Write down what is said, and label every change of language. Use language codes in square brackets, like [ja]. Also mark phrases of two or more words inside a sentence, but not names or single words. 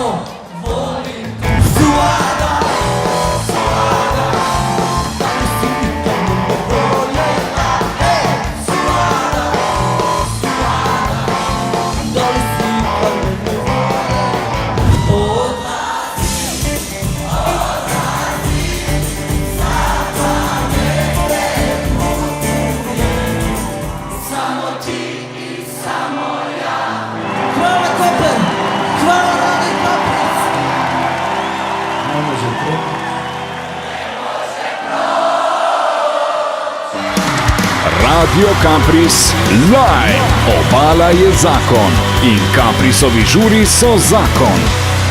[bs] volim suada, suada, da li si mi to mnogo voljela, suada, suada, da li si pa me ne voljela, odlazi, odlazi, sada negde samo ti i samo ja. Hvala Koper, hvala Radio Campris. Ne može proći. Radio Campris Live, [sl] Obala je zakon in Camprisovi žuri so zakon.